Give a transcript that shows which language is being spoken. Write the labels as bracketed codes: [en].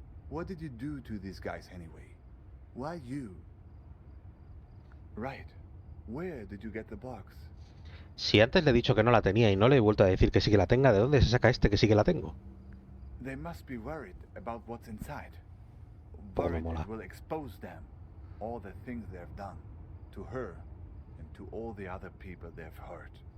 [en] What did you do to these guys anyway? Why you? Right. Where did you get the box? [es] Si antes le he dicho que no la tenía y no le he vuelto a decir que sí que la tenga, ¿de dónde se saca este que sí que la tengo? [en] They must be worried about what's inside. [es] Poco me [en] Worried [es] mola. [en] it will expose them, all the things they've done, to her and to all the other people they've hurt.